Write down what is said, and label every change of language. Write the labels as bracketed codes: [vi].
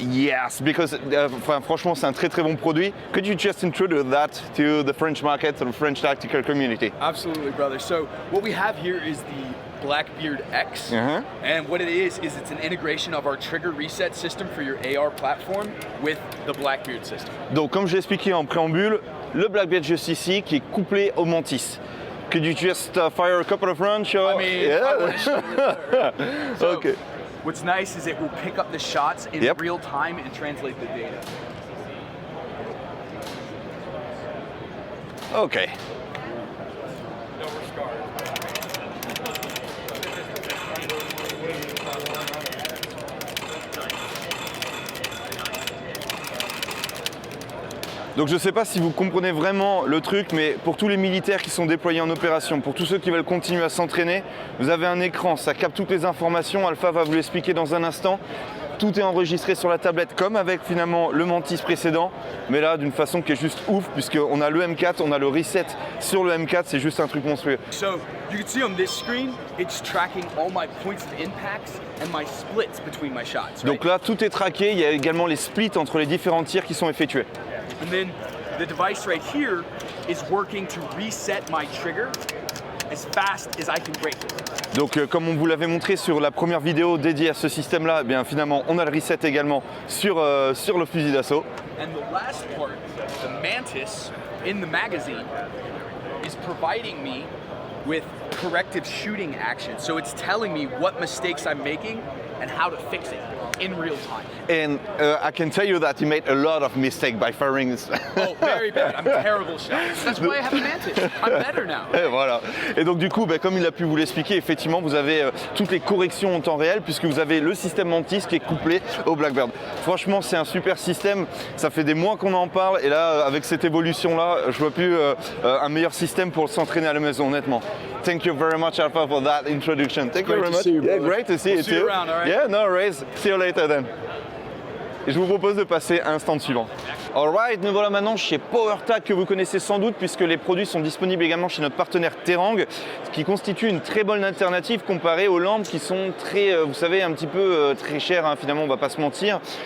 [en] Yes, because [fr] franchement c'est un très bon produit. [en] Could you just introduce that to the French market, to the French tactical community? Absolutely, brother. So what we have here is the Blackbeard X, and what it is it's an integration of our trigger reset system for your AR platform with the Blackbeard system. [fr] Donc comme je l'ai expliqué en préambule, le Blackbeard juste ici qui est couplé au Mantis. [en] Could you just fire a couple of rounds? I mean, yeah. So, Okay. what's nice is it will pick up the shots in Yep. real time and translate the data. Ok. [fr] Donc je ne sais pas si vous comprenez vraiment le truc, mais pour tous les militaires qui sont déployés en opération, pour tous ceux qui veulent continuer à s'entraîner, vous avez un écran, ça capte toutes les informations, Alpha va vous l'expliquer dans un instant. Tout est enregistré sur la tablette comme avec finalement le Mantis précédent, mais là d'une façon qui est juste ouf puisqu'on a le M4, on a le reset sur le M4, c'est juste un truc monstrueux. [en] So you can see on this screen, it's tracking all my points of impacts and my splits between my shots. Right? [fr] Donc là tout est traqué, il y a également les splits entre les différents tirs qui sont effectués. [en] And then the device right here is working to reset my trigger as fast as I can break it. [fr] Donc comme on vous l'avait montré sur la première vidéo dédiée à ce système-là, eh bien finalement on a le reset également sur le fusil d'assaut. [en] And the last part, the Mantis in the magazine is providing me with corrective shooting action. So it's telling me what mistakes I'm making and how to fix it in real time. And I can tell you that he made a lot of mistakes by firing this. Oh, very bad. I'm a terrible shot. That's why I have a Mantis. I'm better now. [fr] Et voilà. Et donc du coup, comme il a pu vous l'expliquer, effectivement, vous avez toutes les corrections en temps réel puisque vous avez le système Mantis qui est couplé au Blackbird. Franchement, c'est un super système. Ça fait des mois qu'on en parle et là, avec cette évolution-là, je vois plus un meilleur système pour s'entraîner à la maison, honnêtement. [en] Thank you very much, Alpha, for that introduction. Thank you very much. Yeah, great to see you We'll see you too. around, all right? Yeah, no worries. See you later then. [fr] Et je vous propose de passer à un stand suivant. Alright, nous voilà maintenant chez PowerTac que vous connaissez sans doute puisque les produits sont disponibles également chez notre partenaire Terang, ce qui constitue une très bonne alternative comparée aux lampes qui sont très, vous savez, un petit peu très chères, hein, finalement on va pas se mentir.